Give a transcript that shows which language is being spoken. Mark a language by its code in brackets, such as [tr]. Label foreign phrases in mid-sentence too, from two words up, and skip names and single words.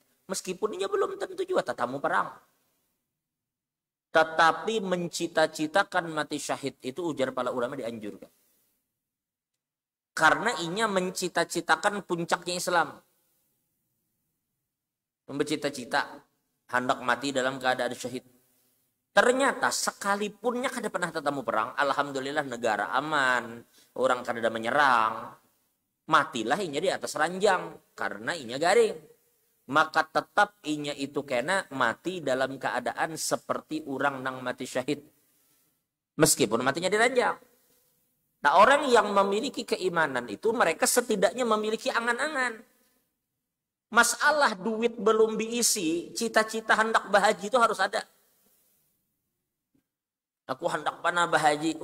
[id] Meskipun ia belum tentu juga tatamu perang. Tetapi mencita-citakan mati syahid itu ujar para ulama dianjurkan. Karena inya mencita-citakan puncaknya Islam. Bercita-cita hendak mati dalam keadaan syahid. [bjn] Ternyata sekalipunnya kada pernah tetamu perang, alhamdulillah negara aman, orang kada menyerang, matilah inya di atas ranjang karena inya garing. Maka tetap inya itu kena mati dalam keadaan seperti orang nang mati syahid. [id] Meskipun matinya di ranjang. Nah, orang yang memiliki keimanan itu mereka setidaknya memiliki angan-angan. Masalah duit belum diisi, cita-cita hendak bahaji itu harus ada. [bjn] Aku hendak panah bahaji.